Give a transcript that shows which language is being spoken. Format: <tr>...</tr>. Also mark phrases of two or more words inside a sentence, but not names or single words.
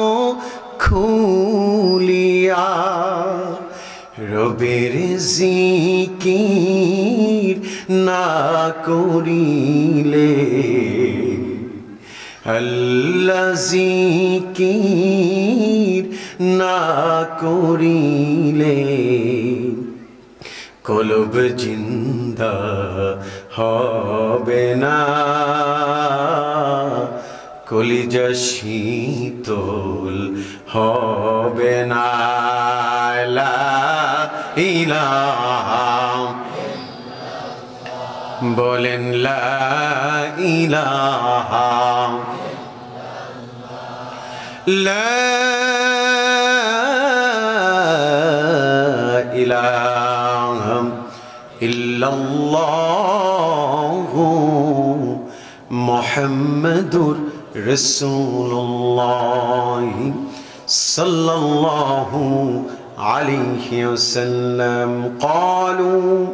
<bn>খুলিয়া রব্বির জিকির না করিলে আল্লাহ জিকির না করিলে কলব জিন্দা হবে না কলিজা শীতল হবে না লা</bn> <ar>ইলাহা বলেন لا إله لا إله إلا الله محمد رسول الله صلى الله عليه وسلم قالوا</ar>